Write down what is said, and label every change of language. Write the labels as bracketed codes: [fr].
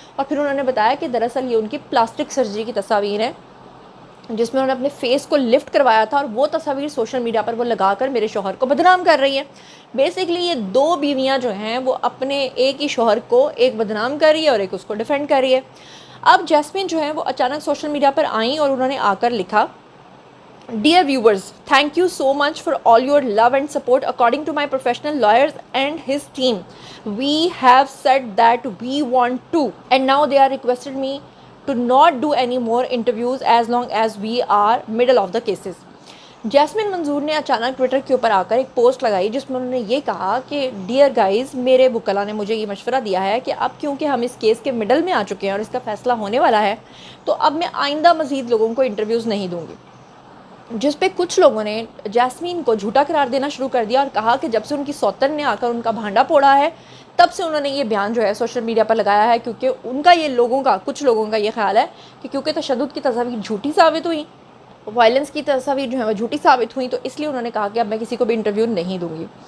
[ur] اور پھر انہوں نے بتایا کہ دراصل یہ ان کی پلاسٹک سرجری کی تصاویر ہیں جس میں انہوں نے اپنے فیس کو لفٹ کروایا تھا, اور وہ تصاویر سوشل میڈیا پر وہ لگا کر میرے شوہر کو بدنام کر رہی ہیں. بیسکلی یہ دو بیویاں جو ہیں وہ اپنے ایک ہی شوہر کو ایک بدنام کر رہی ہے اور ایک اس کو ڈیفینڈ کر رہی ہے. اب جیسمین جو ہیں وہ اچانک سوشل میڈیا پر آئیں اور انہوں نے آ کر لکھا, [en] Dear viewers, thank you so much for all your love and support. According to my professional lawyers and his team, we have said that we want to, and now they are requested me to not do any more interviews as long as we are middle of the cases. [ur] Jasmine منظور نے اچانک Twitter کے اوپر آ کر ایک post لگائی جس میں انہوں نے یہ کہا کہ ڈیئر گائز, میرے وکلا نے مجھے یہ مشورہ دیا ہے کہ اب کیونکہ ہم اس کیس کے مڈل میں آ چکے ہیں اور اس کا فیصلہ ہونے والا ہے, تو اب میں آئندہ مزید لوگوں کو انٹرویوز نہیں دوں گی. جس پہ کچھ لوگوں نے جیسمین کو جھوٹا قرار دینا شروع کر دیا اور کہا کہ جب سے ان کی سوتن نے آ کر ان کا بھانڈا پھوڑا ہے تب سے انہوں نے یہ بیان جو ہے سوشل میڈیا پر لگایا ہے, کیونکہ ان کا یہ کچھ لوگوں کا یہ خیال ہے کہ کیونکہ تشدد کی تصاویر جھوٹی ثابت ہوئی, وائلنس کی تصاویر جو ہیں وہ جھوٹی ثابت ہوئیں, تو اس لیے انہوں نے کہا کہ اب میں کسی کو بھی انٹرویو نہیں دوں گی.